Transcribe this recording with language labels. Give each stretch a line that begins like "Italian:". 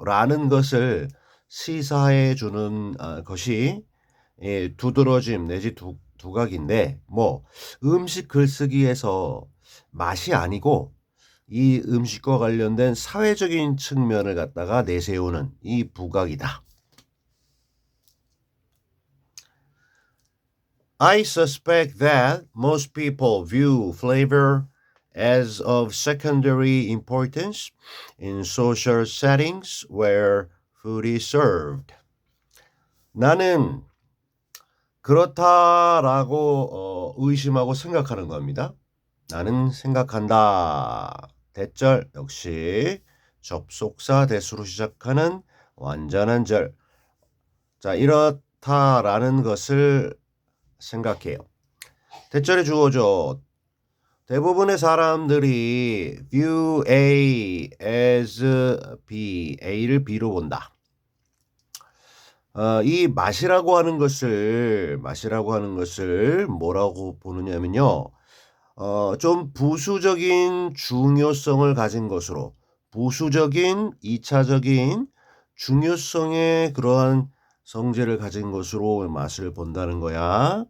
Korean: 라는 것을 시사해 주는 것이 두드러짐 내지 두각인데 뭐 음식 글쓰기에서 맛이 아니고 이 음식과 관련된 사회적인 측면을 갖다가 내세우는 이 부각이다.
English: I suspect that most people view flavor as of secondary importance in social settings where food is served.
Korean: 나는 그렇다라고 의심하고 생각하는 겁니다. 나는 생각한다. 대절 역시 접속사 대수로 시작하는 완전한 절. 자, 이렇다라는 것을 생각해요. 대절의 주어죠. 대부분의 사람들이
English: view A as B,
Korean: A를 B로 본다. 이 맛이라고 하는 것을 뭐라고 보느냐면요. 좀 부수적인 중요성을 가진 것으로 부수적인 2차적인 중요성의 그러한 성질을 가진 것으로 맛을 본다는 거야.